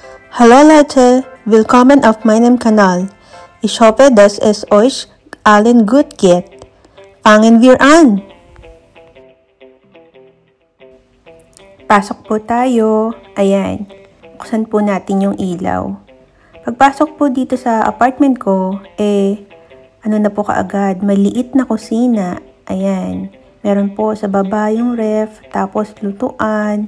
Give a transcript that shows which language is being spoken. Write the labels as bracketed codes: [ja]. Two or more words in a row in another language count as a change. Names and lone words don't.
[de] Hallo Leute, willkommen auf meinem Kanal. Ich hoffe, dass es euch allen gut geht. Fangen wir an! [tl] Pasok po tayo. Ayan, buksan po natin yung ilaw. Pagpasok po dito sa apartment ko, ano na po kaagad, maliit na kusina. Ayan, meron po sa baba yung ref, tapos lutuan.